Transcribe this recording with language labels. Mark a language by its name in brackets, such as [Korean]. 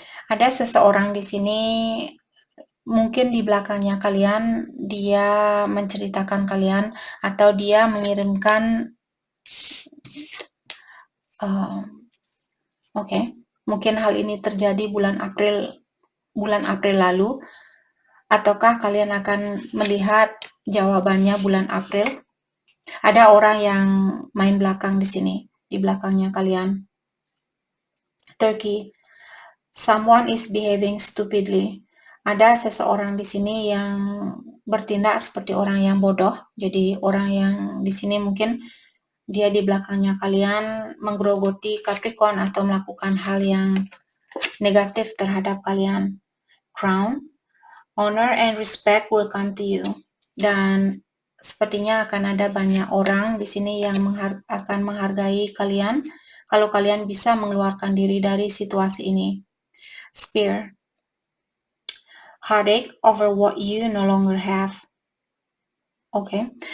[Indonesian] Ada seseorang di sini, mungkin di belakangnya kalian, dia menceritakan kalian atau dia mengirimkan mungkin hal ini terjadi bulan April lalu, ataukah kalian akan melihat jawabannya bulan April? Ada orang yang main belakang di sini, di belakangnya kalian. Turkey. [English] Someone is behaving stupidly. [Indonesian] Ada seseorang di sini yang bertindak seperti orang yang bodoh. Jadi orang yang di sini mungkin dia di belakangnya kalian menggerogoti Capricorn atau melakukan hal yang negatif terhadap kalian. Crown. [English] Honor and respect will come to you. [Indonesian] Dan sepertinya akan ada banyak orang di sini yang akan menghargai kalian kalau kalian bisa mengeluarkan diri dari situasi ini. [English] Spear. Heartache over what you no longer have. Oke.